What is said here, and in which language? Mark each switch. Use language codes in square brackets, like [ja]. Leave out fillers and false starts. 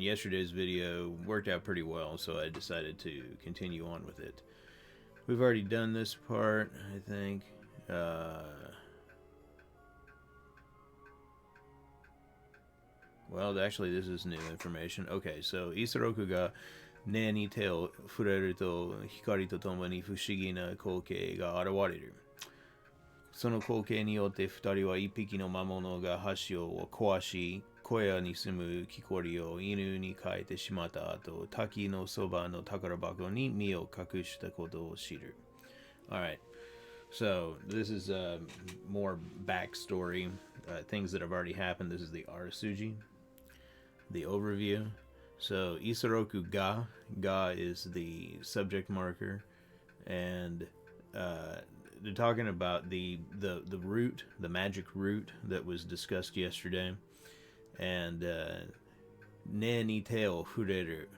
[en] Yesterday's video worked out pretty well, so I decided to continue on with it. We've already done this part, I think. Well, actually, this is new information. Okay, so [ja] Isoroku ga 根に手を触れると光とともに不思議な光景が現れる。その光景によって二人は一匹の魔物が橋を壊し、小屋に住む木こりを犬に変えてしまった後、滝のそばの宝箱に身を隠したことを知る。 [en] Alright, so this is more backstory, things that have already happened. This is the Arasuji, the overview. So Isoroku ga, ga is the subject marker, and they're talking about the root, the magic root that was discussed yesterday, and [ja] ne ni te o fureru.